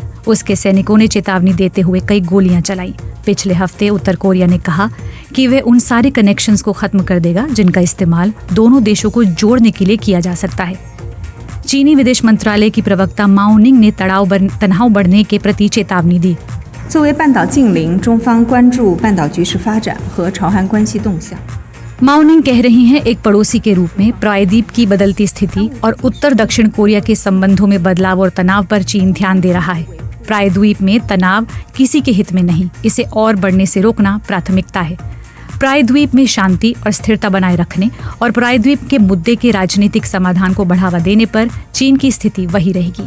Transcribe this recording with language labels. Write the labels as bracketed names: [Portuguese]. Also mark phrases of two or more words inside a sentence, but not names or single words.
[Hindi] उसके सैनिकों ने चेतावनी देते हुए कई गोलियां चलाई। पिछले हफ्ते उत्तर कोरिया ने कहा कि वे उन सारे कनेक्शंस को खत्म कर देगा जिनका इस्तेमाल दोनों देशों को जोड़ने के लिए किया जा सकता है। चीनी विदेश मंत्रालय की प्रवक्ता माओ निंग ने तनाव बढ़ने के प्रति चेतावनी दी। [Chinese] 作为半岛近邻，中方关注半岛局势发展和朝韩关系动向。 [Hindi] माओनिंग कह रही हैं, एक पड़ोसी के रूप में प्रायद्वीप की बदलती स्थिति और उत्तर दक्षिण कोरिया के संबंधों में बदलाव और तनाव पर चीन ध्यान दे रहा है। प्रायद्वीप में तनाव किसी के हित में नहीं, इसे और बढ़ने से रोकना प्राथमिकता है। प्रायद्वीप में शांति और स्थिरता बनाए रखने और प्रायद्वीप के मुद्दे के राजनीतिक समाधान को बढ़ावा देने पर चीन की स्थिति वही रहेगी।